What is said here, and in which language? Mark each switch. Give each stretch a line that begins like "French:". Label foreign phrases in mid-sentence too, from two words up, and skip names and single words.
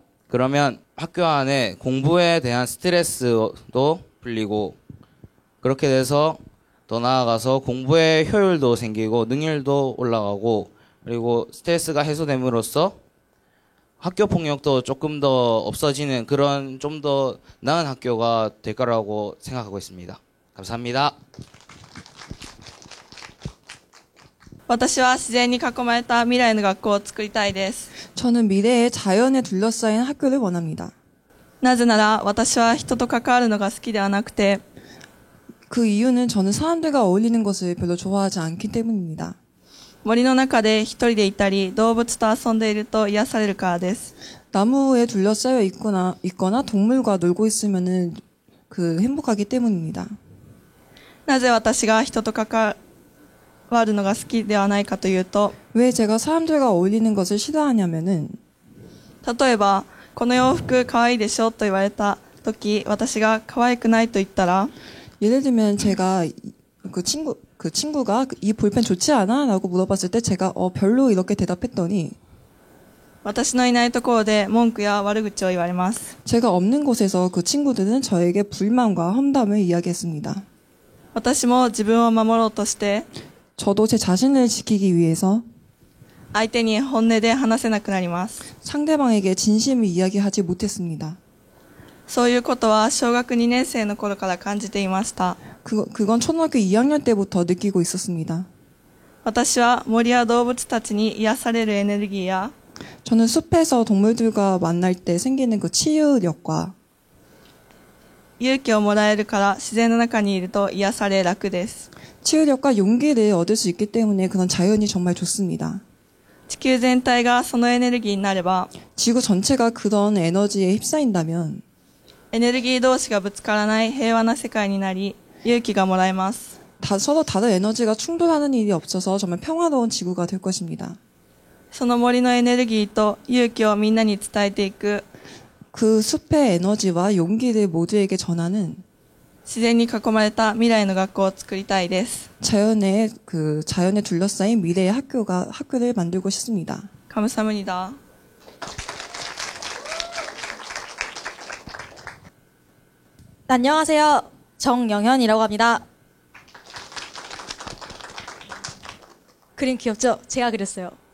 Korean: 그러면 학교 안에 공부에 대한 스트레스도 풀리고 그렇게 돼서 더 나아가서 공부의 효율도 생기고 능률도 올라가고 그리고 스트레스가 해소됨으로써 학교 폭력도 조금 더 없어지는 그런 좀 더 나은 학교가 될 거라고 생각하고 있습니다. 감사합니다.
Japanese: 私は自然に囲まれた未来の学校を作りたいです。
Korean: 저는 미래에 자연에 둘러싸인 학교를 원합니다.
Japanese: なぜなら私は人と関わるのが好きではなくて
Korean: 그 이유는 저는 사람들과 어울리는 것을 별로 좋아하지 않기 때문입니다.
Japanese: 森の中で一人でいたり動物と遊んでいると癒されるからです。
Korean: 나무에 둘러싸여 있거나 동물과 놀고 있으면은 행복하기 때문입니다.
Japanese: なぜ私が人と関わるのが好きではないかというと
Korean: 왜 제가 사람들과 어울리는 것을 싫어하냐면은
Japanese: 例えばこの洋服可愛いでしょと言われた時私が可愛くないと言ったら
Korean: 예를 들면 제가 그 친구가 이 볼펜 좋지 않아? 라고 물어봤을 때 제가 별로 이렇게 대답했더니
Japanese: 私のいないところで文句や悪口を言われます。
Korean: 제가 없는 곳에서 그 친구들은 저에게 불만과 험담을 이야기했습니다.
Japanese: 私も自分を守ろうとして
Korean: 저도 제 자신을 지키기 위해서
Japanese: 相手に本音で話せなくなります。
Korean: 상대방에게 진심을 이야기하지 못했습니다.
Japanese: そういうことは小学2年生の頃から感じていました。
Korean: 그건 초등학교 2학년 때부터 느끼고 있었습니다.
Japanese: 私は森や動物たちに癒されるエネルギーや
Korean: 저는 숲에서 동물들과 만날 때 생기는 그 치유력과
Japanese: 勇気をもらえるから自然の中にいると癒され楽です。
Korean: 치유력과 용기를 얻을 수 있기 때문에 그런 자연이 정말 좋습니다.
Japanese: 地球全体がそのエネルギーになれば
Korean: 지구 전체가 그런 에너지에 휩싸인다면
Japanese: エネルギー同士がぶつからない平和な世界になり勇気がもらえます。
Korean: 서로 다른 에너지가 충돌하는 일이 없어서 정말 평화로운 지구가 될 것입니다.
Japanese: その森のエネルギーと勇気をみんなに伝えていく
Korean: 그 숲의 에너지와 용기를 모두에게 전하는
Japanese: 自然に囲まれた未来の学校を作りたいです。
Korean: 자연에 둘러싸인 미래의 학교를 만들고 싶습니다. 감사합니다. 안녕하세요. 정영현이라고 합니다. 그림 귀엽죠? 제가 그렸어요.